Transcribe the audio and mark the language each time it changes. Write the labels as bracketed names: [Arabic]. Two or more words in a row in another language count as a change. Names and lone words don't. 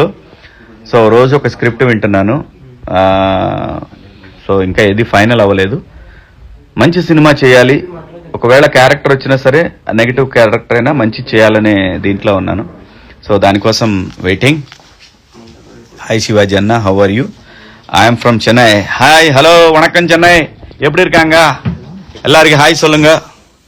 [Telugu] సో రోజు ఒక స్క్రిప్ట్ వింటున్నాను. సో ఇంకా ఏది ఫైనల్ అవ్వలేదు. మంచి సినిమా చేయాలి, ఒకవేళ క్యారెక్టర్ వచ్చినా సరే [English] negative character [Telugu] అయినా మంచి చేయాలనే దీంట్లో ఉన్నాను. సో దానికోసం వెయిటింగ్. హాయ్ శివాజీ అన్న, [English] How are you? I'm from Chennai. [Tamil] ஹாய், ஹலோ, வணக்கம் சென்னை, எப்படி இருக்காங்க எல்லாருக்கும்? ஹாய் சொல்லுங்க.